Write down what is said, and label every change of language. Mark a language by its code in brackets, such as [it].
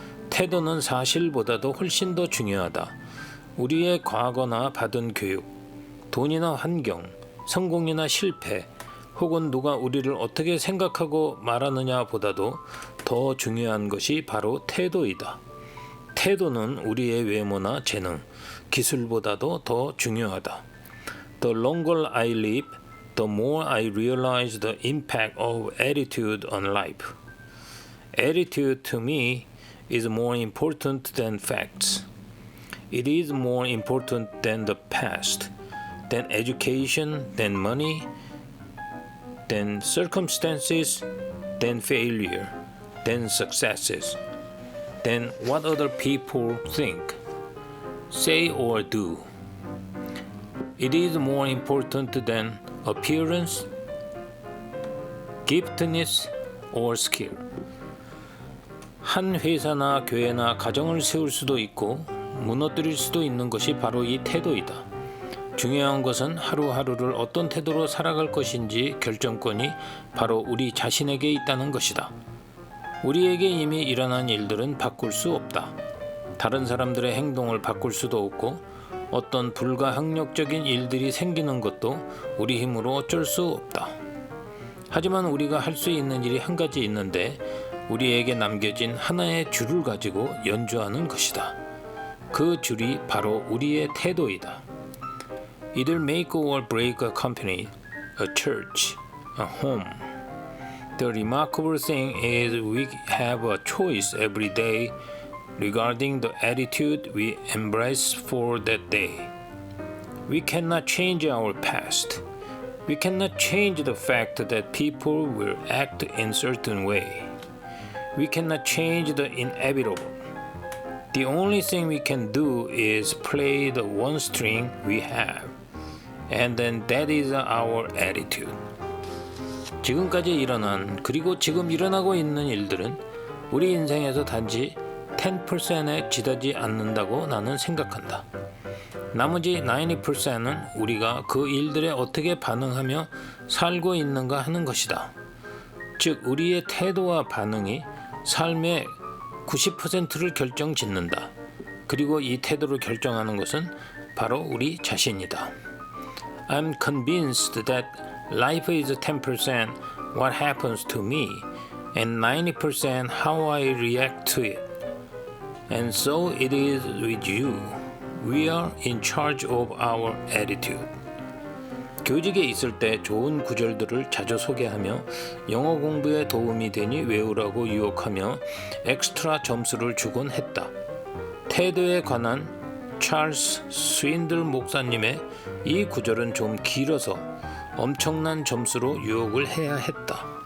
[ko] 태도는 사실보다도 훨씬 더 중요하다. 우리의 과거나 받은 교육, 돈이나 환경, 성공이나 실패, 혹은 누가 우리를 어떻게 생각하고 말하느냐 보다도 더 중요한 것이 바로 태도이다. 태도는 우리의 외모나 재능, 기술보다도 더 중요하다. [en] The longer I live, the more I realize the impact of attitude on life. Attitude to me is more important than facts. It is more important than the past, than education, than money, than circumstances, than failure, than successes, than what other people think, say or do. It is more important than appearance, giftedness, or skill. [ko] 한 회사나 교회나 가정을 세울 수도 있고 무너뜨릴 수도 있는 것이 바로 이 태도이다. 중요한 것은 하루하루를 어떤 태도로 살아갈 것인지 결정권이 바로 우리 자신에게 있다는 것이다. 우리에게 이미 일어난 일들은 바꿀 수 없다. 다른 사람들의 행동을 바꿀 수도 없고 어떤 불가항력적인 일들이 생기는 것도 우리 힘으로 어쩔 수 없다. 하지만 우리가 할 수 있는 일이 한 가지 있는데 우리에게 남겨진 하나의 줄을 가지고 연주하는 것이다. 그 줄이 바로 우리의 태도이다. [en] It'll make or break a company, a church, a home. The remarkable thing is we have a choice every day regarding the attitude we embrace for that day. We cannot change our past. We cannot change the fact that people will act in certain way. We cannot change the inevitable. The only thing we can do is play the one string we have. And then that is our attitude. [ko] 지금까지 일어난 그리고 지금 일어나고 있는 일들은 우리 인생에서 단지 10%에 지나지 않는다고 나는 생각한다. 나머지 90%는 우리가 그 일들에 어떻게 반응하며 살고 있는가 하는 것이다. 즉 우리의 태도와 반응이 삶의 90%를 결정짓는다. 그리고 이 태도를 결정하는 것은 바로 우리 자신이다. [en] I'm convinced that life is 10% what happens to me and 90% how I react to it. And so it is with you. We are in charge of our attitude. [ko] 교직에 있을 때 좋은 구절들을 자주 소개하며 영어 공부에 도움이 되니 외우라고 유혹하며 엑스트라 점수를 주곤 했다. 태도에 관한 찰스 스윈들 목사님의 이 구절은 좀 길어서 엄청난 점수로 유혹을 해야 했다.